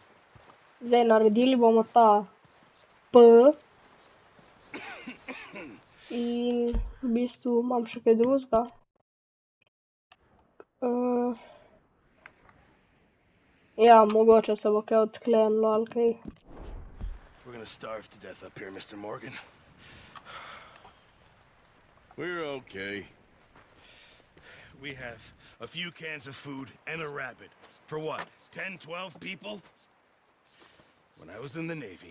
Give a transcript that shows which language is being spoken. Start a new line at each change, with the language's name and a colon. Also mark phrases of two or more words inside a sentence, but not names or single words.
Slovenian: Zdaj, naredili bomo ta P. In v bistvu imam še kaj drugega. Ja, mogoče se bo kaj odklenilo ali kaj.
English: We're gonna starve to death up here, Mr. Morgan. We're okay. We have a few cans of food and a rabbit. For what, 10, 12 people? When I was in the Navy...